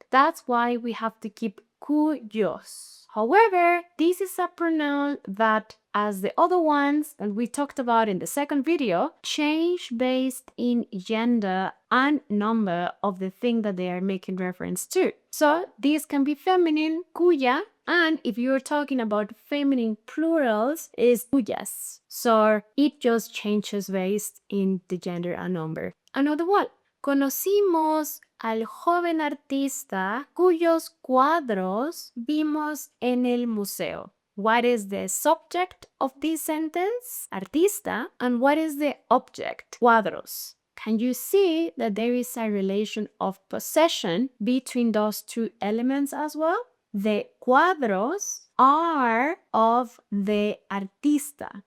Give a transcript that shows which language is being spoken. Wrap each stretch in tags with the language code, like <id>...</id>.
<en>That's why we have to keep cuyos. However, this is a pronoun that, as the other ones that we talked about in the second video, change based in gender and number of the thing that they are making reference to. So this can be feminine, cuya, and if you're talking about feminine plurals, is cuyas. So it just changes based in the gender and number. Another one.</en> <es>Conocimos al joven artista cuyos cuadros vimos en el museo.</es> <en>What is the subject of this sentence? Artista. And what is the object? Cuadros. Can you see that there is a relation of possession between those two elements as well? The cuadros are of the artista.</en>